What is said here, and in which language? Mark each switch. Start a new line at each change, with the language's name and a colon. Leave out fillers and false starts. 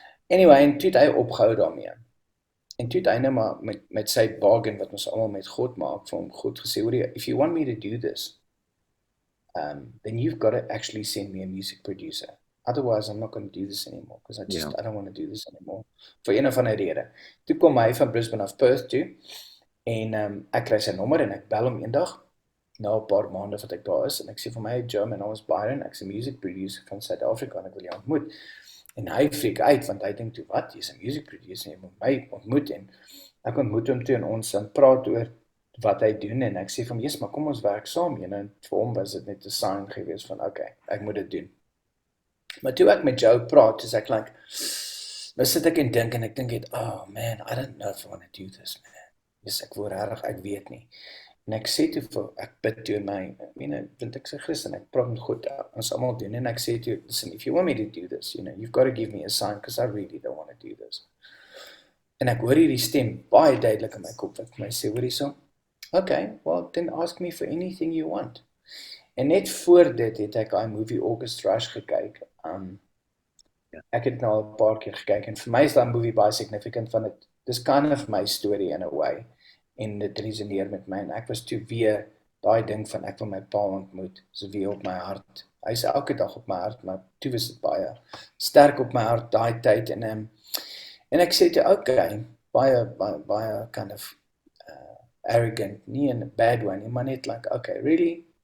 Afrikaans: Anyway, en toe het hy opgehou daarmee. En toe het hy nou maar met sy bargain, wat ons almal met God maak, vir hom God gesê, hoor jy,
English: if you want me to do this, then you've got to actually send me a music producer. Otherwise, I'm not going to do this anymore, because I don't want to do this anymore.
Afrikaans: Vir een of ander rede. Toe kom hy van Brisbane af Perth toe, en ek kry sy nommer, en ek bel hom eendag, na 'n paar maande wat ek daar is, en ek sê vir my, Joe, my naam is Byron, ek's 'n music producer van Suid-Afrika, en ek wil jou ontmoet. En hy freak uit, want hy dink toe, wat, jy's 'n music producer, jy moet my ontmoet, en ek ontmoet hom toe, en ons praat oor wat hy doen, en ek sê van, yes, maar kom ons werk saam, en vir hom was dit net 'n sign gewees van, okay, ek moet dit doen. Maar toe ek met Joe praat, is ek like, nou sit ek en dink het,
English: oh man, I don't know if I want to do this, man.
Afrikaans: Yes, ek word regtig, ek weet nie. En ek sê toe, ek bid toe in my, want ek sê Christen, ek praat met God, ons almal doen, en ek sê toe,
English: listen, if you want me to do this,
Afrikaans: you've got to give me a sign, because I really don't want to do this. En ek hoor hierdie stem, baie duidelik in my kop, wat my sê, hoor hierso,
English: okay, well, then ask me for anything you want.
Afrikaans: En net voor dit het ek iMovie August Rush gekyk. Ek het nou al 'n paar keer gekyk, en vir my is daai movie baie significant, want dis
English: kind of my story in a way,
Afrikaans: en dit resoneer met my, en ek was toe weer, daai ding van ek wil my pa ontmoet, so weer op my hart, hy is elke dag op my hart, maar toe was dit baie sterk op my hart, daai tyd, en ek sê toe, okay, baie kind of arrogant, nie
English: in a bad way,
Afrikaans: maar net like,
English: okay, really?